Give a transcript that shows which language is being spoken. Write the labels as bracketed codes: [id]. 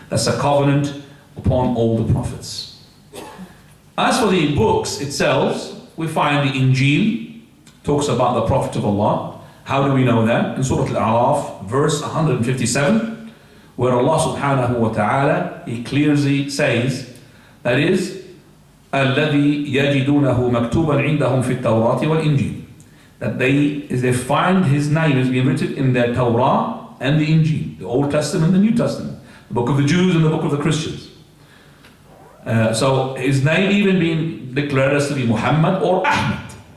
[en] That's a covenant upon all the prophets. As for the books itself, we find the Injil talks about the Prophet of Allah. How do we know that? In Surah Al-A'raf, verse 157, where Allah subhanahu wa ta'ala, he clearly says, that is, [ar] الذي يجدونه مكتوبا عندهم في التوراة والإنجيل. [en] That they find his name has been written in their Torah and the Injil, the Old Testament and the New Testament, the book of the Jews and the book of the Christians. So his name even being declared as to be Muhammad or Ahmad.